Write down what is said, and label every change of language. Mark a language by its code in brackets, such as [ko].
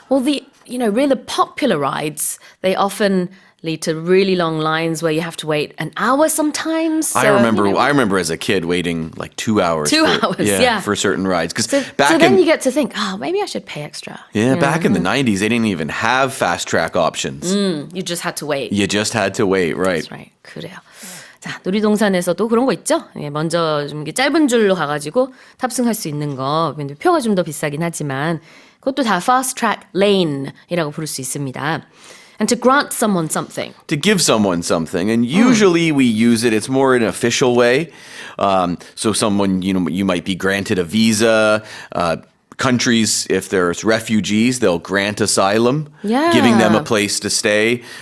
[en] Well, really popular rides, they often lead to really long lines where you have to wait an hour sometimes. So, I remember as a kid waiting like 2 hours. 2 hours, yeah. For certain rides. So then you get to think, maybe I should pay extra. Yeah, back in the 90s, they didn't even have fast track options. You just had to wait. You just had to wait, right? That's right. [ko] 그래요. 자, 놀이동산에서도 그런 거 있죠? 예, 먼저 좀 짧은 줄로 가가지고 탑승할 수 있는 거. 근데 표가 좀 더 비싸긴 하지만 그것도 다 fast track lane이라고 부를 수 있습니다. [en] And to grant someone something. To give someone something. And usually we use it, it's more an official way. So someone, you might be granted a visa. Countries, if there's refugees, they'll grant asylum, giving them a place to stay.